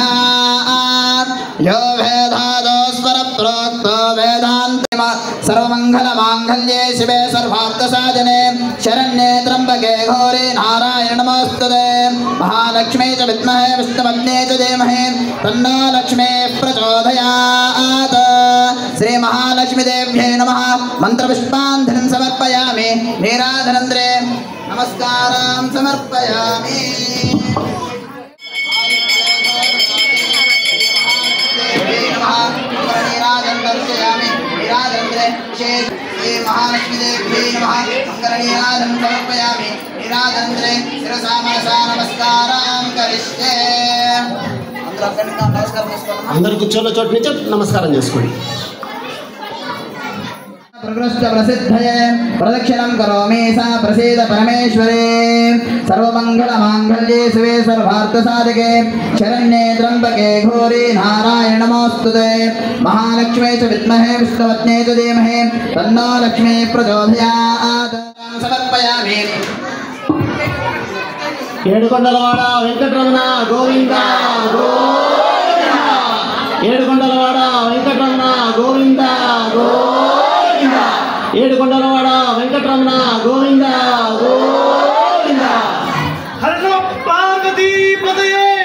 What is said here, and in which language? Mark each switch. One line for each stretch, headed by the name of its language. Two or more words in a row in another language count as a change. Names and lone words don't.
Sanskrit: యో వేదాదోస్వర ప్రోక్తో వేదాంతిమ సర్వమంగళమాంగళ్యే శివే సర్వార్థసాధనే శరణ్యే త్ర్యంబకే ఘోరే నారాయణ నమోస్తుతే మహాలక్ష్మీ చ విద్మహే విష్ణుపత్నే చ ధీమహి తన్నో లక్ష్మీ ప్రచోదయాత్ శ్రీ మహాలక్ష్మీదేవ్యై నమః మంత్రపుష్పాంజలిం సమర్పయామి నీరాజనంద్రే నమస్కారం సమర్పయామి श्री महालक्ष्मीदेव्यै नमः मंगलनीराजनं समर्पयामि नीराजनंद्रे शिरसा मनसा नमस्कारां करिष्ये
Telugu: అందరూ కూర్చోన్న చోటు నుంచి నమస్కారం చేసుకోండి.
Sanskrit: प्रकृष्ट प्रसिद्धये प्रदक्षिणं करोमि सा प्रसीद परमेश्वरे सर्वमंगलमांगल्ये शिवे सर्वार्थसाधके शरण्ये त्र्यंबके घोरे नारायण नमोस्तुते महालक्ष्मी च विद्महे विष्णुपत्ने च धीमहि तन्नो लक्ष्मी प्रचोदयात् समर्पयामि
Telugu: ఏడుకొండలవాడ వెంకటరమణ గోవింద గోవింద ఏడుకొండలవాడ వెంకటరమణ గోవింద గోవింద ఏడుకొండలవాడ వెంకటరమణ గోవింద గోవింద
Sanskrit: హర పార్వతీ పదయే